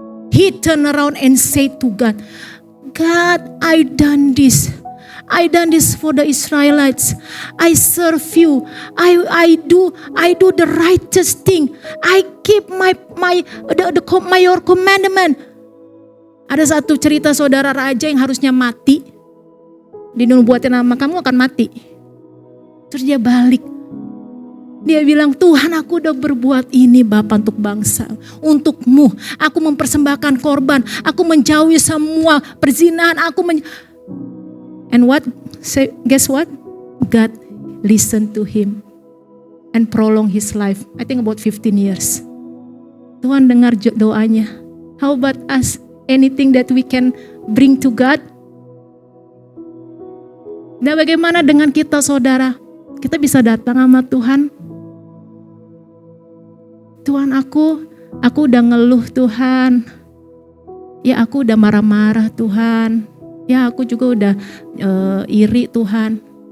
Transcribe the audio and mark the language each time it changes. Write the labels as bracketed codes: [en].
[en] He turned around and said to God, God, I done this for the Israelites. I serve you. I do the righteous thing. I keep your commandment. [id] Ada satu cerita saudara raja yang harusnya mati. Dinubuatin nama kamu akan mati. Terus dia balik. Dia bilang, Tuhan, aku udah berbuat ini Bapa untuk bangsa. Untukmu, aku mempersembahkan korban. Aku menjauhi semua perzinahan. [en] And what? Guess what? God listened to him and prolong his life. I think about 15 years. [id] Tuhan dengar doanya. [en] How about us? Anything that we can bring to God? [id] Nah, bagaimana dengan kita, saudara? Kita bisa datang sama Tuhan. Tuhan, aku udah ngeluh, Tuhan. Ya, aku udah marah-marah, Tuhan. Ya, aku juga udah iri, Tuhan.